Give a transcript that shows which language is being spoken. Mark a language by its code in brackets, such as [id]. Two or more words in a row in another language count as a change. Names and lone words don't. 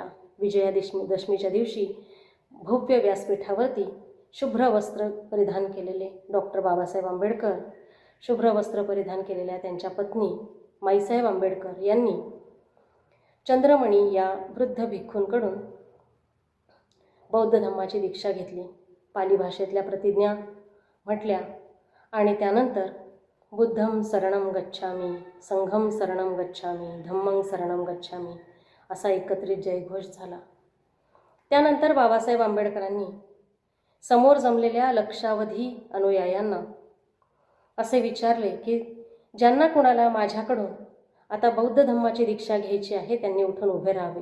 [mr] विजयादशमीच्या दिवशी भव्य व्यासपीठावरती शुभ्र वस्त्र परिधान केलेले डॉक्टर बाबासाहेब आंबेडकर, शुभ्र वस्त्र परिधान केलेल्या त्यांच्या पत्नी माईसाहेब आंबेडकर यांनी चंद्रमणी या वृद्ध भिक्खूंकडून बौद्ध धम्माची दीक्षा घेतली. पाली भाषेतल्या प्रतिज्ञा म्हटल्या आणि त्यानंतर [pi] बुद्धं शरणं गच्छामी, संघं शरणं गच्छामी, धम्मं शरणं गच्छामी [mr] असा एकत्रित जयघोष झाला. त्यानंतर बाबासाहेब आंबेडकरांनी समोर जमलेल्या लक्षावधी अनुयायांना असे विचारले की ज्यांना कोणाला माझ्याकडून आता बौद्ध धम्माची दीक्षा घ्यायची आहे त्यांनी उठून उभे राहावे.